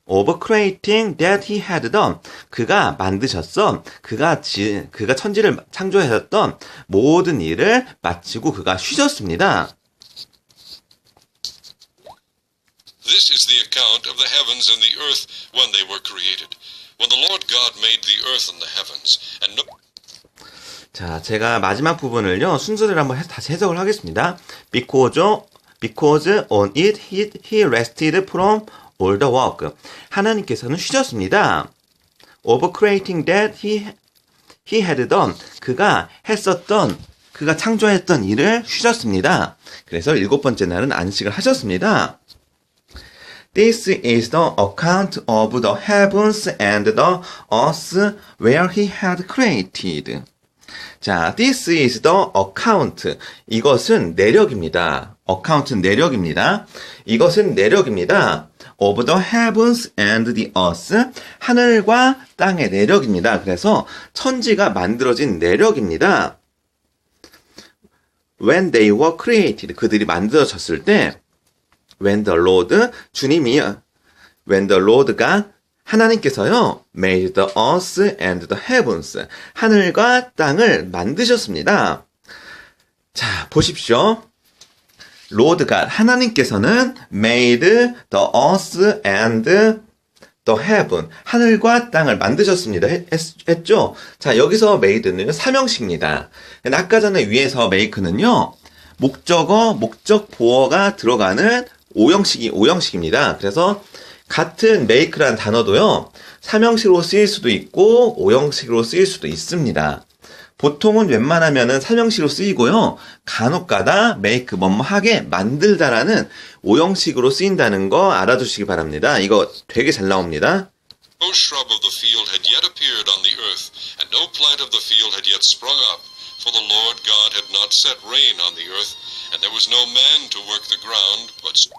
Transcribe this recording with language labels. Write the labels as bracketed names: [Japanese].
[English] of creating that he had done. [Korean] 그가 만드셨던, 그가 천지를 창조하셨던 모든 일을 마치고 그가 쉬셨습니다. [English] This is the account of the heavens and the earth when they were created. When the Lord God made the earth and the heavens, and no... [Korean] 자, 제가 마지막 부분을요, 순서대로 한번 다시 해석을 하겠습니다. [English] Because on it he rested from all the work. [Korean] 하나님께서는 쉬셨습니다. [English] Of creating that he had done. [Korean] 그가 창조했던 일을 쉬셨습니다. 그래서 일곱 번째 날은 안식을 하셨습니다. [English] This is the account of the heavens and the earth where he had created. 자, this is the account. [Korean] 이것은 내력입니다. account는 내력입니다. 이것은 내력입니다. [English] of the heavens and the earth. [Korean] 하늘과 땅의 내력입니다. 그래서 천지가 만들어진 내력입니다. [English] when they were created. [Korean] 그들이 만들어졌을 때 [English] when the Lord [Korean] 주님이 [English] when the Lord가 [Korean] 하나님께서요 [English] made the earth and the heavens [Korean] 하늘과 땅을 만드셨습니다. 자, 보십시오. [English] Lord God [Korean] 하나님께서는 [English] made the earth and the heaven [Korean] 하늘과 땅을 만드셨습니다. 했죠? 자, 여기서 made는 삼형식입니다. 아까 전에 위에서 make는요 목적어, 목적 보어가 들어가는 오형식입니다. 그래서 같은 make라는 단어도요 삼형식으로 쓰일 수도 있고 오형식으로 쓰일 수도 있습니다. 보통은 웬만하면은 삼형식으로 쓰이고요. 간혹가다 make 뭐뭐하게 만들다라는 오형식으로 쓰인다는 거 알아두시기 바랍니다. 이거 되게 잘 나옵니다. [English] No shrub of the field had yet appeared on the earth, and no plant of the field had yet sprung up, for the Lord God had not set rain on the earth, and there was no man to work the ground, but